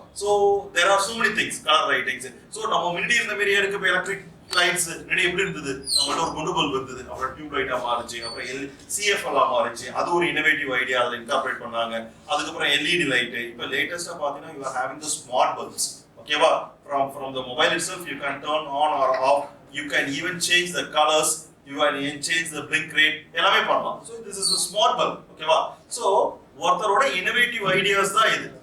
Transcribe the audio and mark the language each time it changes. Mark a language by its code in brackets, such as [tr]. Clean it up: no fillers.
[en] So there are so many things, color lightings. [ta] So நம்ம முன்னாடி இருந்த மாதிரியே இருக்கு எலக்ட்ரிக் லைட்ஸ். முன்னாடி எப்படி இருந்தது? நம்மளோட ஒரு குண்டு பல்ப் இருந்தது. அப்புறம் டியூப் லைட்டா மாறிச்சு. அப்புறம் CFL ஆ மாறிச்சு. அது ஒரு இன்னோவேட்டிவ் ஐடியா அதுல இன்கார்பரேட் பண்ணாங்க. அதுக்கு அப்புறம் LED லைட். இப்போ லேட்டஸ்டா பாத்தீங்கன்னா [en] you are having the smart bulbs. Okay, from the mobile itself you can turn on or off. You can even change the colors. You can even change the blink rate. [ta] எல்லாமே பண்ணலாம். [en] So this is a smart bulb. Okay, so [ta] ஒருத்தரோட [en] innovative ideas [ta] தான் இது.